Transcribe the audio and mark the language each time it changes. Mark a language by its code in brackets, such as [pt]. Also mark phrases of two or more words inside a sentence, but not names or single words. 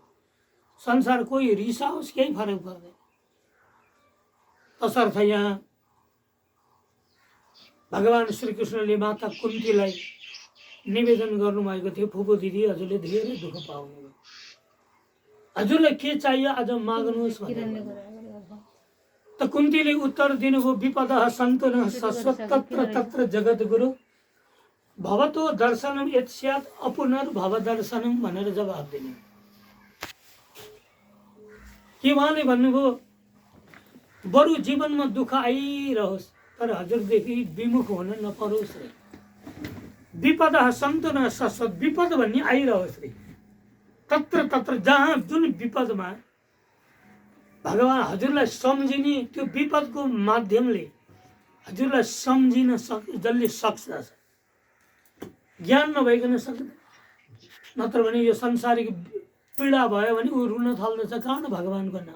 [ne] संसार कोही रिसाओस् केही फरक पर्दैन। तसर्थ यहाँ भगवान श्रीकृष्णले माता कुन्तीलाई निवेदन गर्नुभएको थियो, फुपू दिदी हजुरले धेरै दुःख पाउनुभयो, हजुरलाई के चाहियो आज माग्नुहोस् भनेर। त कुन्तीले उत्तर दिनुभयो, [sa] विपदः सन्तु न शाश्वत तत्र तत्र जगद्गुरु भवतो दर्शनम यत् स्यात् अपुनर्भव दर्शनम [ne] भनेर जवाब दिनु। के उहाँले भन्नुभयो, बरु जीवनमा दुःख आइरहोस् तर हजुरदेखि विमुख हुन नपरोस् रे। [sa] विपदः सन्तु न शाश्वत, [ne] विपद भन्ने आइरहोस् रे। [sa] तत्र तत्र [ne] जहाँ जुन विपदमा भगवान हजुरलाई सम्झिने, त्यो विपदको माध्यमले हजुरलाई सम्झिन जसले सक्छ, ज्ञान नभइकन सक्दैन। नत्र भने यो संसारिक पीडा भयो भने ऊ रुन थाल्दछ, कहाँ न भगवानको नाम।